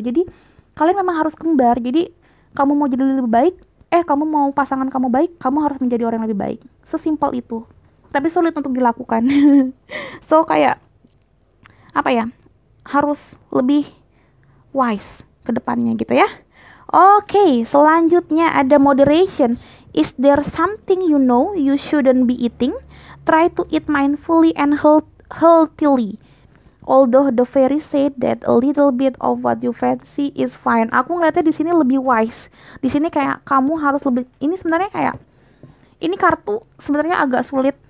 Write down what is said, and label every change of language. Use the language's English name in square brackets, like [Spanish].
[Indonesian] Jadi kalian memang harus kembar. Jadi kamu mau jadi lebih baik, kamu mau pasangan kamu baik, kamu harus menjadi orang yang lebih baik. Sesimpel itu. Tapi sulit untuk dilakukan. So kayak harus lebih wise ke depannya gitu ya. Oke, selanjutnya ada moderation. [English] Is there something you know you shouldn't be eating? Try to eat mindfully and healthily. Although the fairy said that a little bit of what you fancy is fine. [Indonesian] Aku ngeliatnya di sini lebih wise. Di sini kayak kamu harus lebih. Ini sebenarnya kayak ini kartu sebenarnya agak sulit.